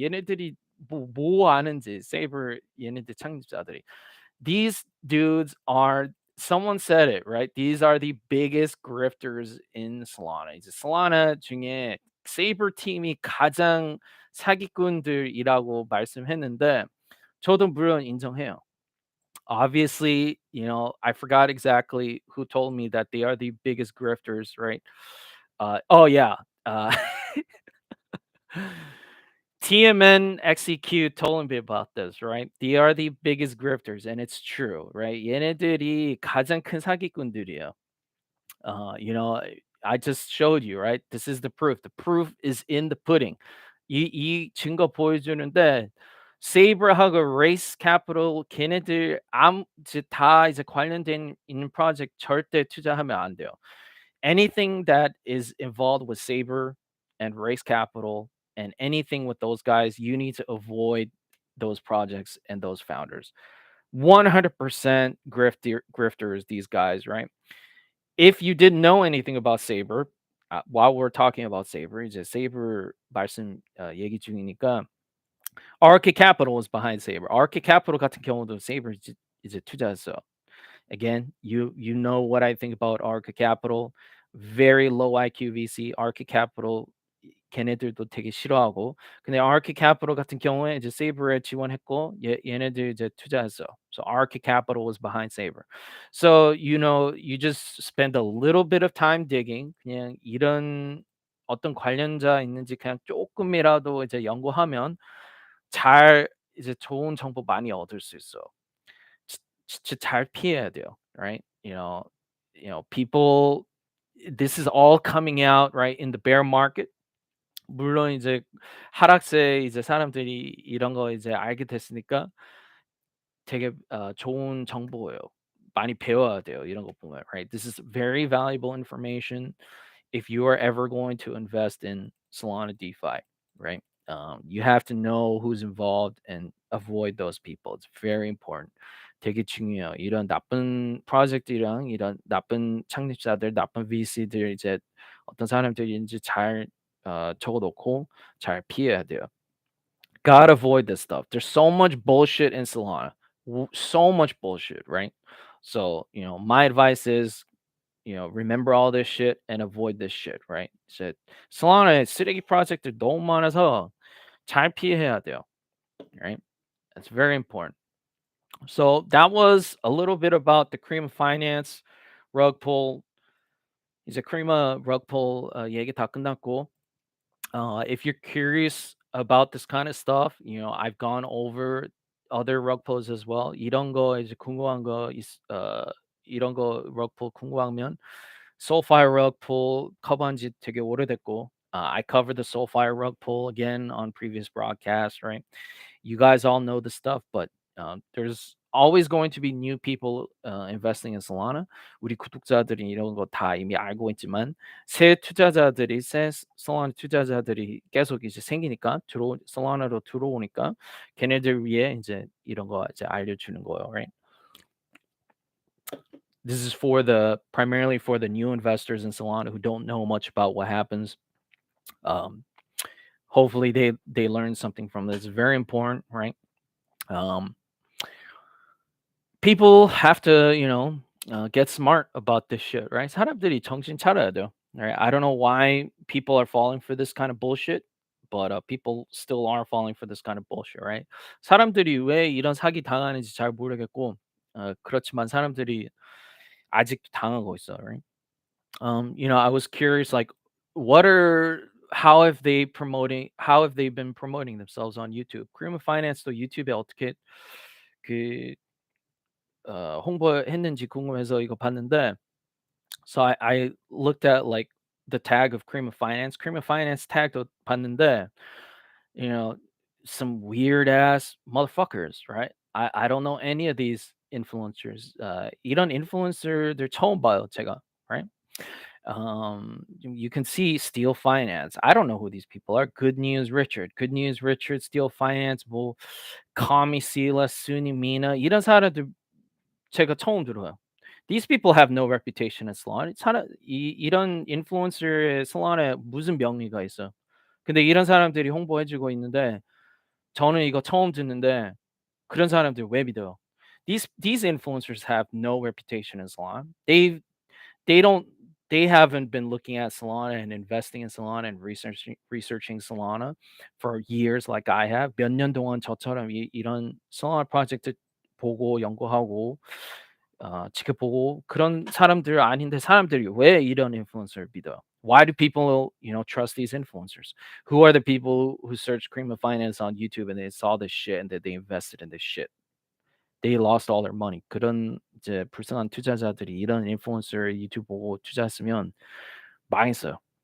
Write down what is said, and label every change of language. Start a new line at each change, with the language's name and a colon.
Korean: 얘네들이 뭐 아는지 세이버 얘네들 창립자들이.
English: These dudes are someone said it, right? These are the biggest grifters in Solana.
Korean: 이제 Solana 중에 세이버 팀이 가장 사기꾼들이라고 말씀했는데 저도 물론 인정해요.
English: Obviously, I forgot exactly who told me that they are the biggest grifters, right? Oh yeah. Uh, TMN XEQ told me about this, right? They are the biggest grifters, and it's true, right?
Korean: 얘네들이 가장 큰 사기꾼들이에요.
English: I just showed you, right? This is the proof. The proof is in the pudding.
Korean: 이 증거 보여주는데 세이버하고 레이스 캐피털 걔네들 이제 다 이제 관련된 있는 프로젝트 절대 투자하면 안 돼요.
English: Anything that is involved with Saber and Race Capital and anything with those guys, you need to avoid those projects and those founders. 100% grifters, these guys, right? If you didn't know anything about Saber, while we're talking about Saber,
Korean: 이제 Saber 말씀 얘기 중이니까
English: Arca Capital is behind Saber.
Korean: Arca Capital 같은 경우도 Saber 이제 투자했어요.
English: Again, you know what I think about Arca Capital. Very low IQ VC.
Korean: Arca Capital 걔네들도 되게 싫어하고. 근데 Arca Capital 같은 경우에 이제 Saber에 지원했고 얘네들 이제 투자했어.
English: So Arca Capital was behind Saber. So you just spend a little bit of time digging.
Korean: 그냥 이런 어떤 관련자 있는지 그냥 조금이라도 이제 연구하면 잘 이제 좋은 정보 많이 얻을 수 있어. 진짜 잘 피해야 돼요, right?
English: People this is all coming out right in the bear market.
Korean: 물론 이제 하락세에 이제 사람들이 이런 거 이제 알게 됐으니까 되게 좋은 정보예요. 많이 배워야 돼요, 이런 거 보면, right?
English: This is very valuable information if you are ever going to invest in Solana DeFi, right? You have to know who's involved and avoid those people. It's very important.
Korean: 되게 중요해요. 이런 나쁜 프로젝트랑 이런 나쁜 창립자들, 나쁜 VC들 이제 어떤 사람들인지 잘 적어놓고 잘 피해야 돼요.
English: Gotta avoid this stuff. There's so much bullshit in Solana. So much bullshit, right? So, my advice is remember all this shit and avoid this shit, right?
Korean: So Solana에 쓰레기 프로젝트 너무 많아서 잘 피해야 돼요, right?
English: That's very important. So that was a little bit about the Crema Finance rug pull.
Korean: 이제 Crema rug pull 얘기 다 끝났고,
English: if you're curious about this kind of stuff, I've gone over other rug pulls as well.
Korean: 이런 거 이제 궁금한 거 이런 거 rug pull 궁금하면 Soulfire rug pull 커버한 지 되게 오래됐고,
English: I covered the Soulfire rug pull again on previous broadcasts, right? You guys all know the stuff, but there's always going to be new people investing in Solana.
Korean: 우리 구독자들이 이런 거 다 이미 알고 있지만 새 투자자들이 새 Solana 투자자들이 계속 이제 생기니까 Solana로 들어오니까 걔네들 위해 이제 이런 거 이제 알려주는 거예요, right?
English: This is primarily for the new investors in Solana who don't know much about what happens. Hopefully they learn something from this. It's very important, right? people have to, get smart about this shit, right?
Korean: 사람들이 정신 차려야 돼요.
English: Right? I don't know why people are falling for this kind of bullshit, but people still are falling for this kind of bullshit, right?
Korean: 사람들이 왜 이런 사기 당하는지 잘 모르겠고, 그렇지만 사람들이 아직도 당하고 있어, right?
English: I was curious, like, what are how have they been promoting themselves on YouTube?
Korean: Crema Finance도 유튜브에 어떻게 그 홍보했는지 궁금해서 이거 봤는데,
English: so I looked at like the tag of
Korean: Crema Finance tag도 봤는데,
English: you know, some weird ass motherfuckers, right? I don't know any of these influencers.
Korean: 이런 인플루언서들 처음 봐요, 제가, right?
English: You can see Steel Finance. I don't know who these people are. Good News Richard, Steel Finance, 뭐 Kami Sila, Suni Mina
Korean: 이런 사람들 제가 처음 들어요.
English: These people have no reputation in salon.
Korean: 이런 인플루언서의 salon에 무슨 명의가 있어? 근데 이런 사람들이 홍보해 주고 있는데 저는 이거 처음 듣는데 그런 사람들 왜 믿어요?
English: These influencers have no reputation in salon. They don't they haven't been looking at Solana and investing in Solana and researching Solana for years like I have.
Korean: 몇 년 동안 저처럼 이런 Solana 프로젝트 보고 연구하고 지켜보고 그런 사람들 아닌데 사람들이 왜 이런 인플루언서를 믿어요?
English: Why do people, trust these influencers? Who are the people who searched Cream of Finance on YouTube and they saw this shit and that they invested in this shit? They lost all their money.
Korean: 그런 이제 불쌍한 투자자들이 이런 인플루언서 유튜브 보고 투자했으면 망했어요.